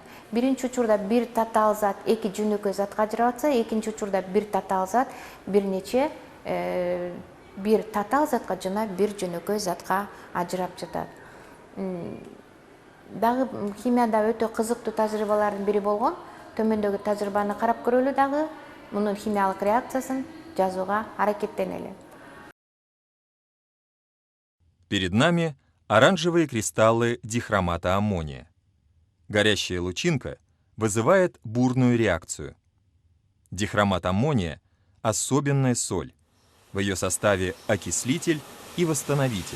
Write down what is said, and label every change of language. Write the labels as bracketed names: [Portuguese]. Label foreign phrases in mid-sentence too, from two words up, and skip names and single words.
[Kyrgyz] Биринчи учурда бир татаал зат эки жөнөкөй затка ажырап атса, экинчи учурда бир татаал зат бир нече бир татаал затка жана бир жөнөкөй затка ажырап жатат. Дагы химияда өтө кызыктуу тажрыйбалардын бири болгон. Төмөндөгү тажрыйбаны карап көрөлү дагы, мунун химиялык реакциясын жазууга аракеттенели. [Russian] Перед нами оранжевые кристаллы дихромата аммония. Горящая лучинка вызывает бурную реакцию. Дихромат аммония – особенная соль. В ее составе окислитель и восстановитель.